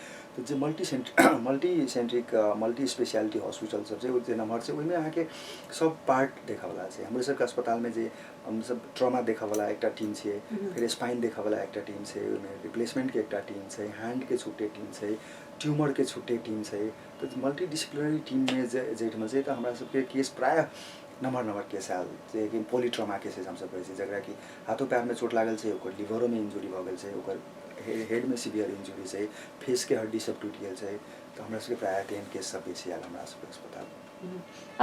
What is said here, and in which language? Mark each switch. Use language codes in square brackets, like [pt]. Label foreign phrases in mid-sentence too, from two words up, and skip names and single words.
[mai] तो जे [en] multi speciality hospital [mai] सब छै जे नम्हर छै ओहिमे अहाँके सब पार्ट देखऽवला छै। हमरो सबके अस्पतालमे जे हमसब ट्रॉमा देखऽवला एकटा टीम छै, फिर स्पाइन देखऽवला एकटा टीम छै, ओहिमे रिप्लेसमेंट के एकटा टीम छै, हैंड के छुट्टे टीम छै, ट्यूमर के छुट्टे टीम छै। तो [en] multi disciplinary team [mai] में जेठमा चाहिँ त हमरा सबके केस प्रायः नम्हर केस आयल जे कि [en] polytrauma cases [mai] हमसब कहै छी, जकरा कि हाथों पैर में चोट लागल छै, ओकर लिवरो में इंजुरी भऽ गेल छै, ओकर हेड में [en] severe injury [mai] छै, फेस के हड्डी सब टूटि गेल छै। तो हमरा सबके प्रायः तेहन केस सब बेसी आयल हमरा सबके अस्पताल।